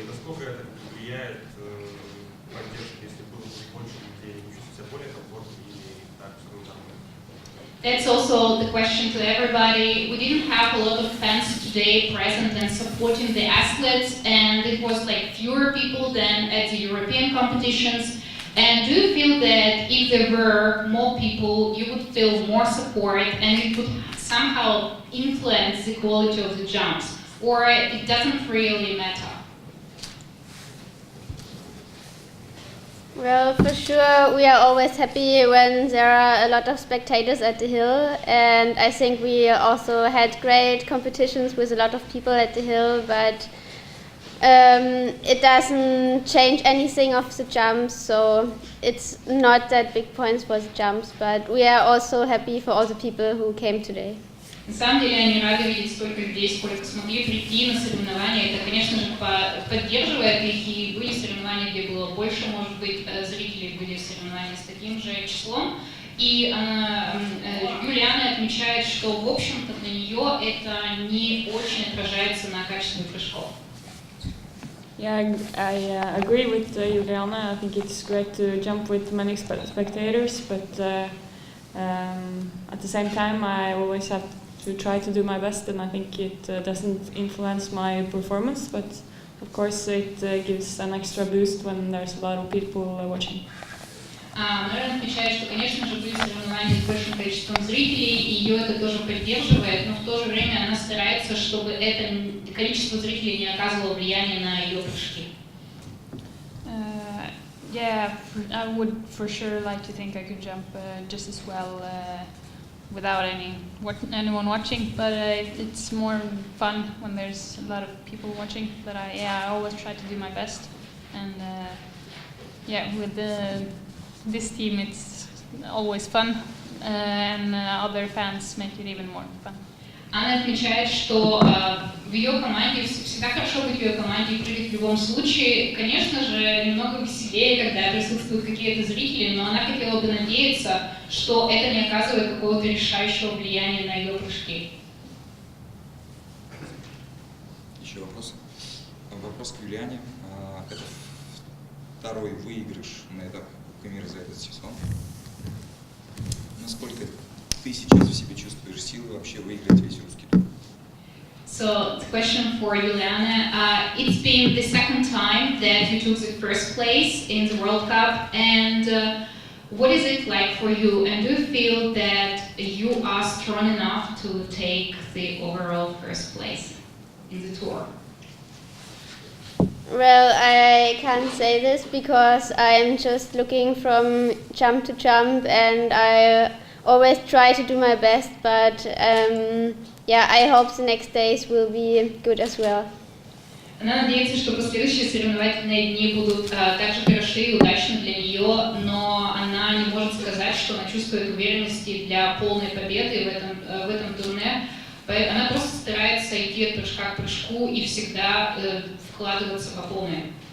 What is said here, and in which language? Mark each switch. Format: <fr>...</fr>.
<ru>И насколько это влияет поддержка, если было больше людей, не чувствуют себя более комфортно или так все равно нормально?</ru> <en>That's also the question to everybody. We didn't have a lot of fans today present and supporting the athletes, and it was like fewer people than at the European competitions. And do you feel that if there were more people, you would feel more support and it would somehow influence the quality of the jumps? Or it doesn't really matter? Well, for sure, we are always happy when there are a lot of spectators at the hill, and I think we also had great competitions with a lot of people at the hill, but it doesn't change anything of the jumps, so it's not that big points for the jumps, but we are also happy for all the people who came today.</en> <ru>На самом деле они рады видеть столько людей, сколько смогли прийти на соревнования. Это, конечно же, поддерживает их, и были соревнования, где было больше, может быть, зрителей, были соревнования с таким же числом. И Юлиана отмечает, что, в общем-то, для нее это не очень отражается на качестве прыжков.</ru> <en>Yeah, I agree with Juliana. I think it's great to jump with many spectators, but at the same time I always have to try to do my best, and I think it doesn't influence my performance, but of course it gives an extra boost when there's a lot of people watching.</en> <ru>Мэрон отмечает, что, конечно же, были соревнования с большим количеством зрителей, и ее это тоже поддерживает, но в то же время она старается, чтобы это количество зрителей не оказывало влияния на ее прыжки.</ru> <en>Yeah, I would for sure like to think I could jump just as well without anyone watching, but it's more fun when there's a lot of people watching. But I always try to do my best, and with this team it's always fun, and other fans make it even more fun.</en> <ru>Она отмечает, что в ее команде всегда хорошо быть в ее команде и прыгать в любом случае. Конечно же, немного веселее, когда присутствуют какие-то зрители, но она хотела бы надеяться, что это не оказывает какого-то решающего влияния на ее прыжки. Еще вопрос. Вопрос к Юлиане. Это второй выигрыш на этапе Кубка мира за этот сезон. Насколько ты сейчас в себе чувствуешь силы вообще выиграть весь русский тур?</ru> <en>So the question for Juliana, it's been the second time that you took the first place in the World Cup, and what is it like for you? And do you feel that you are strong enough to take the overall first place in the tour? Well, I can't say this because I am just looking from jump to jump, and I always try to do my best, but I hope the next days will be good as well.</en> <ru>Она надеется, что последующие соревновательные дни будут так же хороши и удачны для нее, но она не может сказать, что она чувствует уверенности для полной победы в этом турне. Она просто старается идти от прыжка к прыжку и всегда вкладываться по полной.</ru>